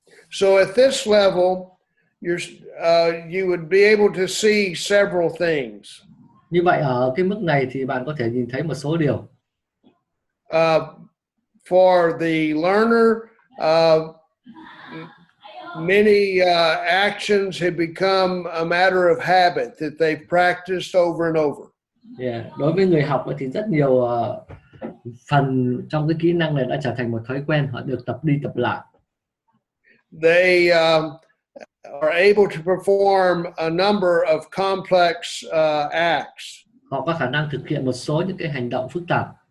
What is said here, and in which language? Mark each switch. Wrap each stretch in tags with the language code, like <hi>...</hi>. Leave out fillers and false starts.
<en>So at this level, you would be able to see several things.</en> <vi>Như vậy ở cái mức này thì bạn có thể nhìn thấy một số điều.</vi> <en>For the learner, many actions have become a matter of habit that they've practiced over and over. Yeah.</en> <vi>Đối với người học thì rất nhiều phần trong cái kỹ năng này đã trở thành một thói quen, họ được tập đi tập lại.</vi> <en>They are able to perform a number of complex acts.</en> <vi>Họ có khả năng thực hiện một số những cái hành động phức tạp.</vi>